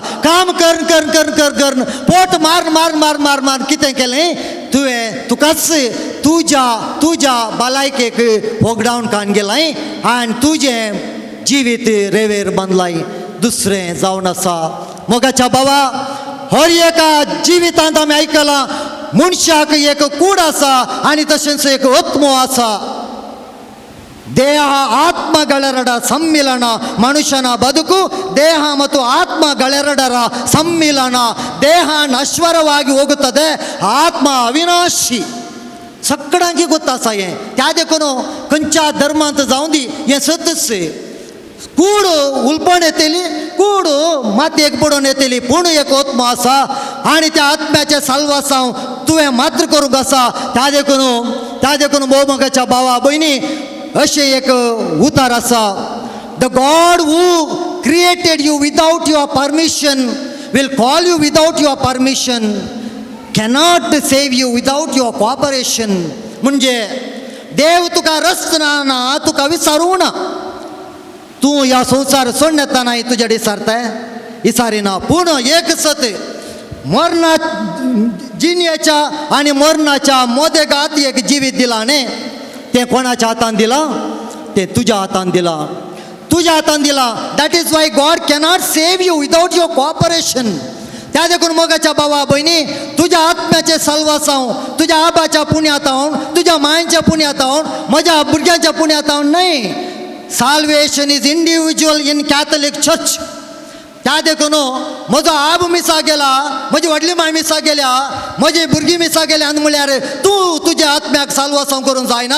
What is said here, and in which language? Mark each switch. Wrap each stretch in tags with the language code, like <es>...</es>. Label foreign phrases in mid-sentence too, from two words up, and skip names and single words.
<kok>काम करून पोट मार कितें केलें तुवें, तुकाच तुज्या भलायकेक फोगडावन कान गेलाय आनी तुजें जिवीत रेंवेर बांदलाय. दुसरें जावन आसा मोगाच्या भावा, हर एका जिवितांत आमी आयकलां मनशाक एक कूड आसा आनी तशेंच एक आत्मो आसा.</kok> <kn>ದೇಹ ಆತ್ಮಗಳೆರಡರ ಸಮ್ಮಿಲನ ಮನುಷ್ಯನ ಬದುಕು. ದೇಹ ಮತ್ತು ಆತ್ಮಗಳೆರಡರ ಸಮ್ಮಿಲನ. ದೇಹ ನಶ್ವರವಾಗಿ ಹೋಗುತ್ತದೆ, ಆತ್ಮ ಅವಿನಾಶಿ.</kn> <kok>सगळ्यांकी गोत्ता आसा हें. त्या देखून खंयच्या धर्मांत जावं दी हें सतच. कूड उलपण येतली, कूड मातयेक पडून येतली, पूण एक आत्मा आसा आनी त्या आत्म्याचे साल्वासांव तुवें मात्र करूंक आसा. त्या देखून भोव मोगाच्या भावा भयणी, अशें एक उतार आसा,</kok> <en>The God who created you without your permission will call you without your permission, cannot save you without your cooperation.</en> <kok>म्हणजे देव तुका रचना, तुका विचारूं ना. तूं ह्या संवसार सोडून येतना तुज्या विचारिना. पूण एक सत मरणा जिणेच्या आनी मरणाच्या मोदेगात एक जिवीत दिला न्ही. तें कोणाच्या हातान दिलां? तें तुज्या हातान दिलां, तुज्या हातान दिलां.</kok> <en>That is why God cannot save you without your cooperation.</en> <kok>त्या देखून मोगाच्या भावा भयणी, तुज्या आत्म्याचे साल्वासांव तुज्या आबाच्या पुण्यातावन, तुज्या मांयच्या पुण्यातावन, म्हज्या भुरग्यांच्या पुण्यातावन न्हय.</kok> <en>Salvation is individual in Catholic Church.</en> <kok>त्या देखून म्हजो आब मिसा गेला, म्हजी व्हडली माय मिसा गेल्या, म्हजी भुरगीं मिसा गेल्या आनी म्हळ्यार तूं तुज्या आत्म्याक साल्वासांव करूंक जायना.</kok>